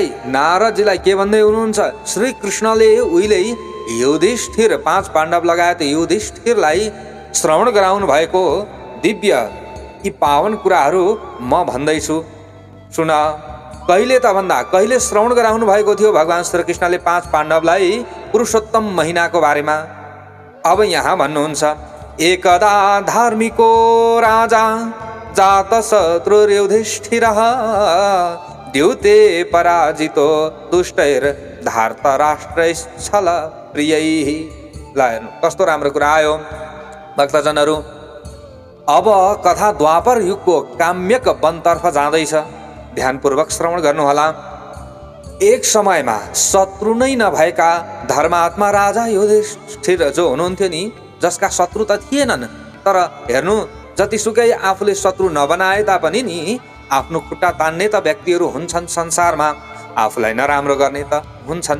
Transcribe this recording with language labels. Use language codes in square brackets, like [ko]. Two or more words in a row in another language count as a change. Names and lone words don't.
[ne] नारदजीलाई के भन्दै हुनुहुन्छ? श्रीकृष्णले उहिले युधिष्ठिर, 5 पाण्डव लगायत युधिष्ठिरलाई श्रवण गराउनु भएको दिव्य यी पावन कुराहरू म भन्दैछु, सुन। कहिले त भन्दा कहिले श्रवण गराउनु भएको थियो भगवान श्रीकृष्णले 5 पाण्डवलाई पुरुषोत्तम महिनाको बारेमा। अब यहाँ भन्नुहुन्छ, [sa] एकदा धार्मिको राजा जात शत्रु युधिष्ठिरः द्यूते पराजितो दुष्टैर धार्तराष्ट्रैश्छल प्रियैः। [ne] ल हेर्नु कस्तो राम्रो कुरा आयो भक्तजनहरू। अब कथा द्वापर युगको काम्यक वनतर्फ जाँदैछ, ध्यानपूर्वक श्रवण गर्नुहोला। एक समयमा शत्रु नै नभएका धर्मात्मा राजा युधिष्ठिर जो हुनुहुन्थ्यो नि, जसका शत्रु त थिएनन्, तर हेर्नु जतिसुकै आफूले शत्रु नबनाए तापनि नि आफ्नो खुट्टा तान्ने त व्यक्तिहरू हुन्छन् संसारमा, आफूलाई नराम्रो गर्ने त हुन्छन्।